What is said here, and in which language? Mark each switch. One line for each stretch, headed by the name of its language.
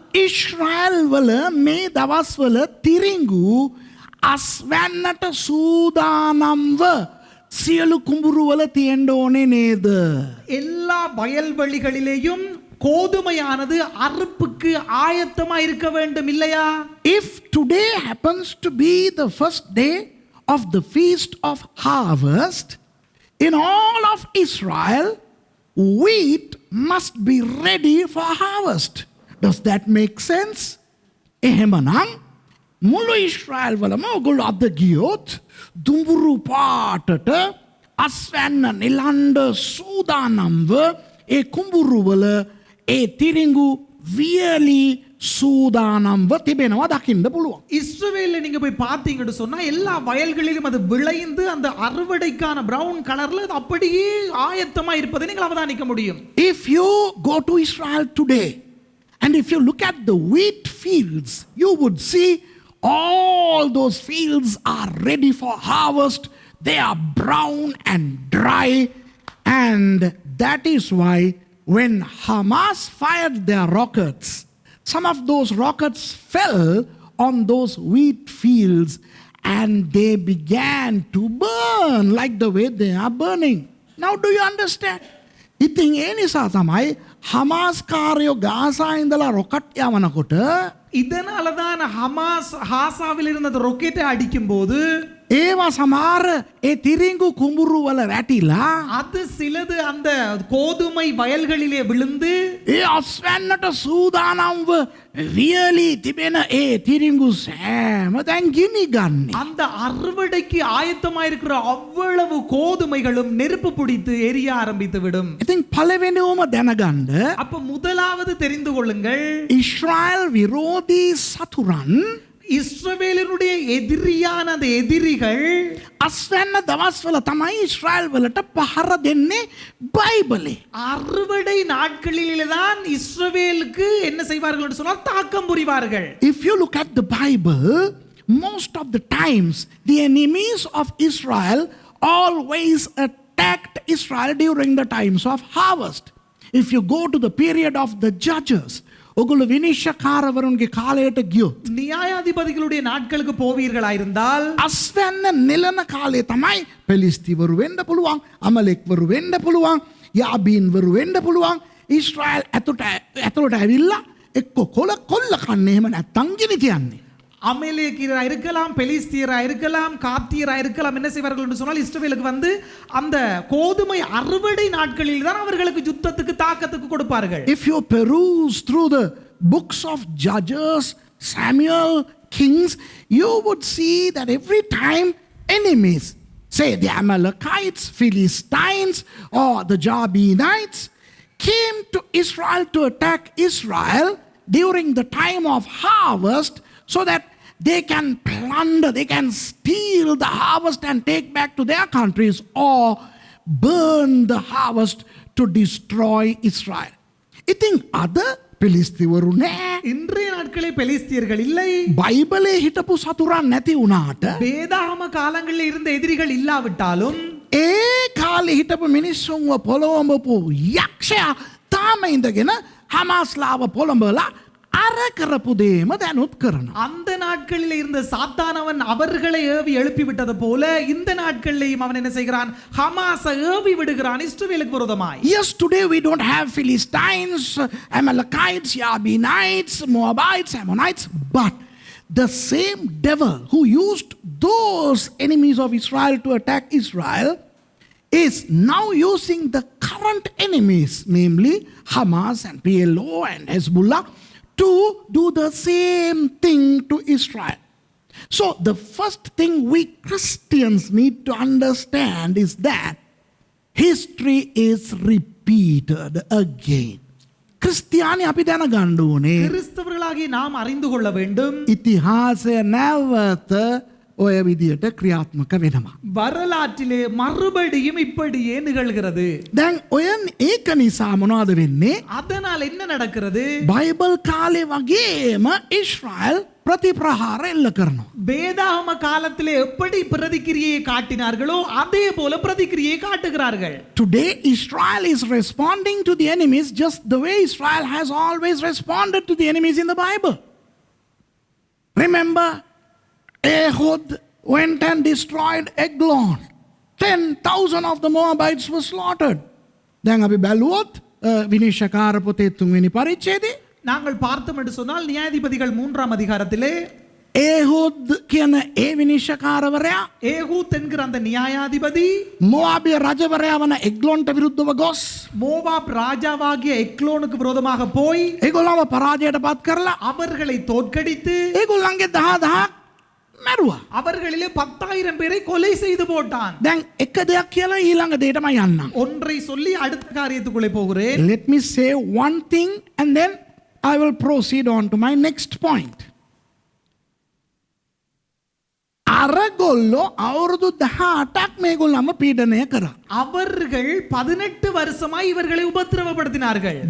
Sinhala: ඉස්රායල් වල මේ දවස්වල තිරිඟු අස්වැන්නට සූදානම්ව සියලු කුඹුරු වල තියෙන්න ඕනේ නේද?
Tamil: எல்லா வயல்வெளிகளிலேயும் கோதுமையானது அறுப்புக்கு ஆயத்தமா இருக்க வேண்டும் இல்லையா?
English: If today happens to be the first day of the feast of harvest in all of Israel, wheat must be ready for harvest. Does that make sense?
Sinhala: එහෙමනම් මුළු ඊශ්‍රායල් වලම ඔගොල්ලෝ අද ගියොත් දුඹුරු පාටට අස්වැන්න නිලන්ඩ සූදානම්ව ඒ කුඹුරු වල ඒ තිරිඟු වියලි சூதானම්ව තිබෙනවා දකින්න පුළුවන්.
Tamil: இஸ்ரவேல்ல நீங்க போய் பார்த்தீங்கன்னு சொன்னா எல்லா வயல்களிலும் அது விளைந்து அந்த அறுவடைக்கான பிரவுன் கலர்ல அது அப்படியே ஆயத்தமா இருப்பதை நீங்கள் அவதானிக்க முடியும்.
English: If you go to Israel today and if you look at the wheat fields, you would see all those fields are ready for harvest. They are brown and dry, and that is why when Hamas fired their rockets, some of those rockets fell on those wheat fields and they began to burn like the way they are burning. Now do you understand?
Sinhala: ඉතින් ඒ නිසා තමයි Hamas කාරයෝ Gaza ඉඳලා rocket යවනකොට
Tamil: இதனாலதான் Hamas ஹாசாவில் இருந்த அந்த ரொக்கெட்டை அடிக்கும் போது
Sinhala: ඒවා සමහර ඒ තිරිංගු කුඹුරු වල වැටිලා
Tamil: அது சிலது அந்த கோதுமை வயல்களிலே விழுந்து
Sinhala: ඒ අස්වැන්නට සූදානම්ව වියලි තිබෙන ඒ තිරිංගු සෑම දැන් ගිනි ගන්නේ.
Tamil: அந்த அறுவடைக்கு ஆயத்தமா இருக்கிற அவ்வளவு கோதுமைகளும் நெருப்பு பிடித்து எரிய ஆரம்பித்து விடும்.
Sinhala: ඉතින් පළවෙනිවම දැනගන්න
Tamil: அப்ப முதலாவது தெரிந்து கொள்ளுங்கள்,
Sinhala: ඊශ්‍රායල් විරෝධී සතුරන්
Tamil: இஸ்ரவேலினுடைய எதிரியான அந்த எதிரிகள்
Sinhala: අස්වැන්න දවස්වල තමයි ඊශ්‍රායල් වලට පහර දෙන්නේ බයිබලේ.
Tamil: அறுவடை நாட்களிலே தான் இஸ்ரவேலுக்கு என்ன செய்வார்கள் என்று சொன்னால் தாக்கம் புரிவார்கள்.
English: If you look at the Bible, most of the times the enemies of Israel always attacked Israel during the times of harvest. If you go to the period of the Judges,
Sinhala: ඔගොල්ලෝ විනිශ්චයකාරවරුන්ගේ කාලයට ගියොත්
Tamil: நியாயாதிபதிகளுடைய நாட்களுக்கு போவீர்களாயிருந்தால்
Sinhala: අස්වැන්න නෙලන කාලේ තමයි පෙලිස්තිවරු වෙන්න පුළුවන්, අමලෙක්වරු වෙන්න පුළුවන්, යාබීන්වරු වෙන්න පුළුවන්. ඊශ්‍රායල් ඇතුළට ඇවිල්ලා එක්ක කොල්ල කන්නේ එහෙම නැත්තම් ගිනි තියන්නේ.
Tamil: அமலேக்கியரா இருக்கலாம், பெலிஸ்தியரா இருக்கலாம், காத்தியரா இருக்கலாம். என்ன செய்வார்கள் என்று சொன்னால் இஸ்ரவேலுக்கு வந்து அந்த கோதுமை அறுவடை நாட்களில் தான் அவர்களுக்கு யுத்தத்துக்கு தாக்கத்துக்கு கொடுப்பார்கள்.
English: If you peruse through the books of Judges, Samuel, Kings, you would see that every time enemies, say the Amalekites, Philistines, or the Jabinites, came to Israel to attack Israel during the time of harvest, so that they can plunder, they can steal the harvest and take back to their countries or burn the harvest to destroy Israel.
Sinhala: ඉතින් අද පෙලිස්තිවරු නෑ.
Tamil: இன்றைய நாட்களே பெலிஸ்தியர்கள் இல்லை.
Sinhala: බයිබලේ හිටපු සතුරන් නැති වුණාට
Tamil: வேதாகம காலங்களில் இருந்த எதிரிகள் இல்லாவிட்டாலும்
Sinhala: ඒ කාලේ හිටපු මිනිස්සුන්ව පොළොවඹපු යක්ෂයා තාම ඉඳගෙන හමාස්ලාව පොළඹලා අර කරපු දේම දැනුත් කරනවා.
Tamil: அந்த நாட்களில் இருந்த சாத்தானவன் அவர்களை ஏவி எழுப்பி விட்டது போல இந்த நாட்களிலேயும் அவன் என்ன செய்கிறான்? ஹமாஸை ஏவி விடுகிறான் இஸ்ரவேலுக்கு விரோதமாய்.
English: Yes, today we don't have Philistines, Amalekites, Jabinites, Moabites, Ammonites, but the same devil who used those enemies of Israel to attack Israel is now using the current enemies, namely Hamas and PLO and Hezbollah, to do the same thing to Israel. So the first thing we Christians need to understand is that history is repeated again.
Sinhala: ක්‍රිස්තියානි අපි දැනගන්න ඕනේ
Tamil: கிறிஸ்தவர்களாகிய நாம் அறிந்து கொள்ள வேண்டும்,
Sinhala: ඉතිහාසය නැවත ඔය විදියට ක්‍රියාත්මක වෙනවා.
Tamil: வரலாற்றிலே மறுபடியும் இப்படியே நிகழ்கிறது.
Sinhala: දැන් ඔය ඒක නිසා මොනවද වෙන්නේ?
Tamil: அதனால் என்ன நடக்கிறது?
Sinhala: බයිබල් කාලේ වගේම ඊශ්‍රායල් ප්‍රතිප්‍රහාර එල්ල කරනවා.
Tamil: வேதாகம காலத்திலே எப்படி பிரதிக்கிரியை காட்டினார்களோ அதே போல பிரதிக்கிரியை காட்டுகிறார்கள்.
English: Today Israel is responding to the enemies just the way Israel has always responded to the enemies in the Bible. Remember, Ehud went and destroyed Eglon. 10,000 of the Moabites were slaughtered.
Sinhala: දැන් අපි බැලුවොත් විනිශ්චයකාර පොතේ 3 වෙනි පරිච්ඡේදයේ
Tamil: நாங்கள் பார்த்தோம் என்று சொன்னால் நியாயாதிபதிகள் 3ஆம் அதிகாரத்திலே
Sinhala: ඒහුද් කියන ඒ විනිශ්චයකාරවරයා
Tamil: ஏகூத் என்கிற அந்த நியாயாதிபதி
Sinhala: මොආබිය රජවරයා වන එග්ලොන්ට විරුද්ධව ගොස්
Tamil: மோவாப் ராஜாவாகிய எக்லோனுக்கு விரோதமாக போய்
Sinhala: ඒගොල්ලව පරාජයට පත් කරලා
Tamil: அவர்களை தோற்கடித்து
Sinhala: ඒගොල්ලන්ගේ 10000ක් මැරුවා.
Tamil: அவர்களிலே 10,000 பேரை கொலை செய்து போட்டான்.
Sinhala: දැන් එක දෙයක් කියලා ඊළඟ දෙයටම යන්නම්.
Tamil: ஒன்றை சொல்லி அடுத்த காரியத்துக்குள்ளே போகிறேன்.
English: Let me say one thing and then I will proceed on to my next point.
Sinhala: අරගොල්ලෝ අවුරුදු 18ක් මේගොල්ලම පීඩනය කරා.
Tamil: அவர்கள் 18 வருஷமாய் இவர்களை உபத்திரவப்படுத்தினார்கள்.